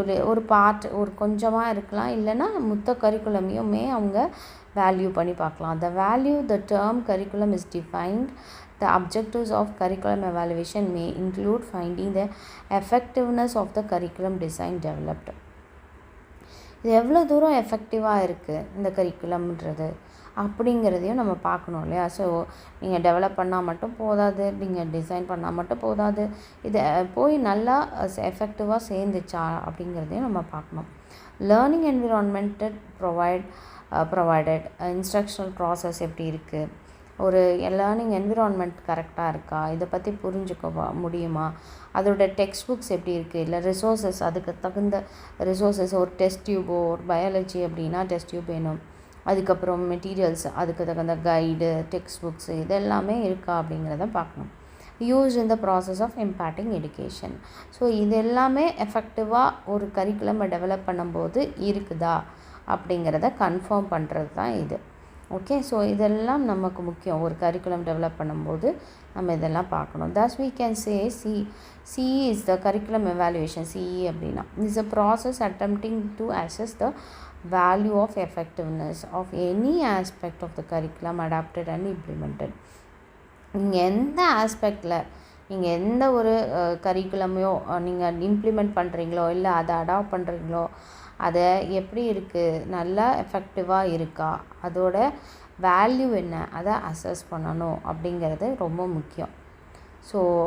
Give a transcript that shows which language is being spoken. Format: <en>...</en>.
<ta>ஒரு பார்ட் ஒரு கொஞ்சமாக இருக்கலாம், இல்லைன்னா மொத்த கரிக்குலமையுமே அவங்க வேல்யூ பண்ணி பார்க்கலாம்.</ta> <en>The value the term curriculum is defined. The objectives of curriculum evaluation may include finding the effectiveness of the curriculum design developed.</en> <ta>இது எவ்வளோ தூரம் எஃபெக்டிவாக இருக்குது இந்த கரிக்குலம்ன்றது அப்படிங்கிறதையும் நம்ம பார்க்கணும் இல்லையா. ஸோ நீங்கள் டெவலப் பண்ணால் மட்டும் போதாது, நீங்கள் டிசைன் பண்ணால் மட்டும் போதாது, இதை போய் நல்லா எஃபெக்டிவாக சேர்ந்துச்சா அப்படிங்கிறதையும் நம்ம பார்க்கணும்.</ta> <en>learning environment provided instructional process</en> <ta>எப்படி இருக்குது, ஒரு லேர்னிங் என்விரான்மெண்ட் கரெக்டாக இருக்கா, இதை பற்றி புரிஞ்சுக்க முடியுமா, அதோட டெக்ஸ்ட் புக்ஸ் எப்படி இருக்குது, இல்லை ரிசோர்ஸஸ் அதுக்கு தகுந்த ரிசோர்ஸஸ், ஒரு டெஸ்ட் டியூபோ ஒரு பயாலஜி அப்படின்னா டெஸ்ட் டியூப் வேணும், அதுக்கப்புறம் மெட்டீரியல்ஸ் அதுக்கு தகுந்த கைடு டெக்ஸ்ட் புக்ஸ் இதெல்லாமே இருக்கா அப்படிங்கிறத பார்க்கணும்.</ta> <en>Use in the process of impacting education.</en> <ta>So இது எல்லாமே எஃபெக்டிவாக ஒரு கரிக்குலமை டெவலப் பண்ணும்போது இருக்குதா அப்படிங்கிறத கன்ஃபார்ம் பண்ணுறது தான் இது. ஓகே, ஸோ இதெல்லாம் நமக்கு முக்கியம். ஒரு கரிக்குலம் டெவலப் பண்ணும்போது நம்ம இதெல்லாம் பார்க்கணும்.</ta> <en>Thus we can say CE is the curriculum evaluation. CE அப்படின்னா is a process attempting to assess the value of effectiveness of any aspect of the curriculum adapted and implemented.</en> <ta>நீங்கள் எந்த ஆஸ்பெக்டில் நீங்கள் எந்த ஒரு கரிக்குலமையோ நீங்கள் இம்ப்ளிமெண்ட் பண்ணுறீங்களோ இல்லை அதை அடாப்ட் பண்ணுறீங்களோ அதை எப்படி இருக்குது, நல்லா எஃபெக்டிவாக இருக்கா, அதோட வேல்யூ என்ன, அதை அசஸ் பண்ணணும் அப்படிங்கிறது ரொம்ப முக்கியம். ஸோ</ta>